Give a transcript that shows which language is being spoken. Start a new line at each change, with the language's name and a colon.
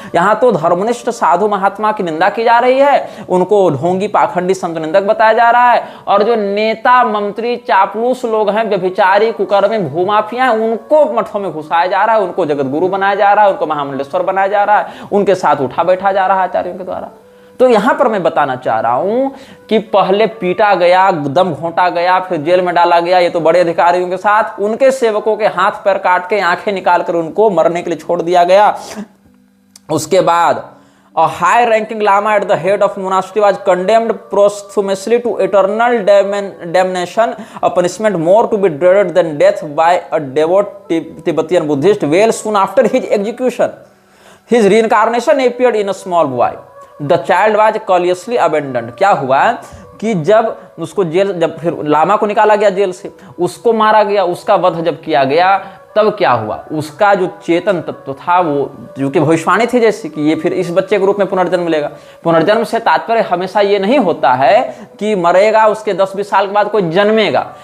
Hindi: यहाँ तो धर्मनिष्ठ साधु महात्मा की निंदा की जा रही है, उनको ढोंगी पाखंडी संत निंदक बताया जा रहा है, और जो नेता मंत्री चापलूस लोग हैं, व्यभिचारी कुकर्मी भूमाफिया हैं, उनको मठों में घुसाया जा रहा है, उनको जगत गुरु बनाया जा रहा है, उनको महामंडलेश्वर बनाया जा रहा है, उनके साथ उठा बैठा जा रहा है आचार्यों के द्वारा। तो यहां पर मैं बताना चाह रहा हूं कि पहले पीटा गया, दम घोंटा गया, फिर जेल में डाला गया, ये तो बड़े अधिकारियों के साथ, उनके सेवकों के हाथ पैर काट के आंखें निकालकर उनको मरने के लिए छोड़ दिया गया। उसके बाद
English: a high ranking lama at the head of monastery was condemned posthumously to eternal damnation, a punishment more to be dreaded than death, by a devout Tibetan Buddhist. Well soon after his execution, his reincarnation appeared in a small boy. The child was courteously abandoned.
Hindi: क्या हुआ कि जब उसको जब फिर लामा को निकाला गया जेल से, उसको मारा गया, उसका वध जब किया गया, तब क्या हुआ, उसका जो चेतन तत्व था, वो जो कि भविष्यवाणी थी जैसे कि ये फिर इस बच्चे के रूप में पुनर्जन्म लेगा। पुनर्जन्म से तात्पर्य हमेशा ये नहीं होता है कि मरेगा, उसके 10-20 साल के बाद कोई जन्मेगा।